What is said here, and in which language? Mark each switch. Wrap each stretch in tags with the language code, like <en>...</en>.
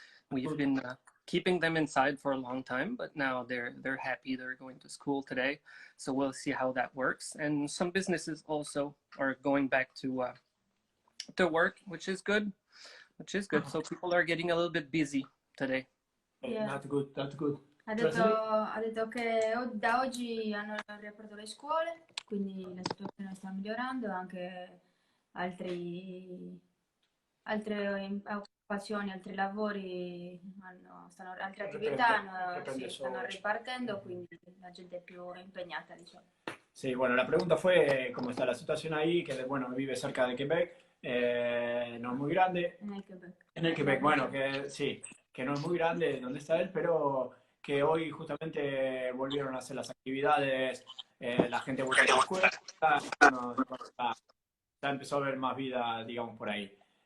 <en>We've been keeping them inside for a long time, but now they're happy they're going to school today. So we'll see how that works. And some businesses also are going back to work, which is good. So people are getting a little bit busy today. Yeah. That's good. That's good.</en> <it>Ha detto che da oggi hanno riaperto le scuole, quindi la situazione sta migliorando, anche altre occupazioni, altri lavori, altre attività stanno ripartendo, quindi la gente è più impegnata, diciamo.</it> <es>Sí, bueno, la pregunta fue cómo está la situación ahí, que bueno, vive cerca de Quebec, no es muy grande. En el Quebec. En el Quebec, bueno, que sí, que no es muy grande donde está él, pero que hoy justamente volvieron a hacer las actividades, la gente vuelve a la escuela, bueno, ya empezó a haber más vida, digamos, por ahí.</es>